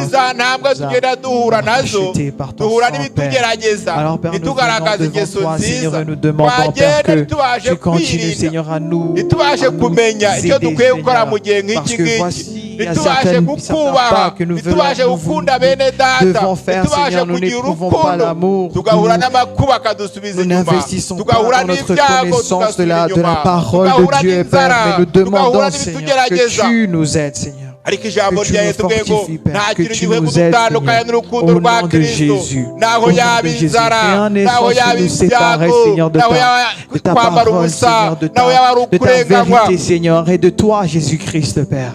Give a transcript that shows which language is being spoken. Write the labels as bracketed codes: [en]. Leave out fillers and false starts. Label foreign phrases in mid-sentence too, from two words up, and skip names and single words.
[rw] za ntambwe tugenda duhura nazo, duhura n'ibitugerageza, ntitugaragaze ingeso nziza, twagenda tubashe kwirinda, ntitubashe kumenya icyo dukwiye gukora mu gihe nk'iki ngiki, ntitubashe kukubaha, ntitubashe gukunda bene data, ntitubashe kugira urukundo, tugahura n'amakuba akadusubiza inyuma, tugahura n'ibyago tugasubira inyuma, [fr] parole de Dieu, Père, mais nous demandons, Seigneur, que tu nous aides, Seigneur. Que tu nous fortifies, Père, que tu nous aides, Seigneur, au nom de Jésus. Au nom de Jésus, rien n'est censé nous séparer, Seigneur, de ta parole, Seigneur, de ta vérité, Seigneur, et de toi, Jésus-Christ, Père.